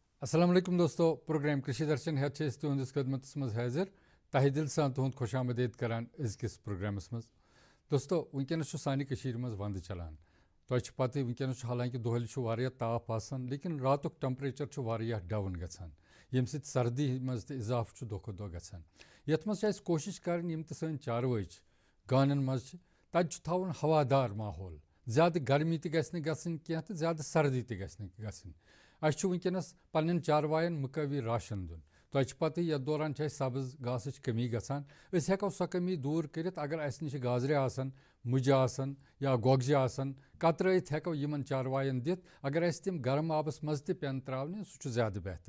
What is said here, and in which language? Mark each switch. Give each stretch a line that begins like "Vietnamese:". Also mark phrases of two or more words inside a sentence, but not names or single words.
Arabic: السلام عليكم
Kashmiri: दोस्तों, प्रोग्राम कृषि दर्शन है तुहंदिस खदमतस मज हाजिर तहे दिल सान तुहद खुश आमदेद करान अजकिस प्रोग्रामस मज। दोस्तों वनकस सानि मज वंद चलान तो पत वनकस हालांकि दोहल ताप आसान लेकिन रातुक टेम्परेचर वारियाह डाउन गसान यम सत सर्दी मज ते इजाफ दो खो दो गसान। यथ मज कोशिश कर यम ते सन चारवाई गानन मज तत थवन हवादार माहौल, ज़्यादा गर्मी ते गसि गसनि कह तो ज़्यादा सर्दी ते गसि गसनि। अस वनकस पन्न चारवायन मुकवी राशन दुन तो पत ये दौरान सब्ज घास कमी गसान हेको सो कमी दूर कर अगर अस नश गाजरे आसन मुज आसन या गोगजे आसन कतरत हेको यमन चारवायन दित अगर अस तिम गर्म आबस मज ते पेन त्रावने सह ज़्यादा बेहतर।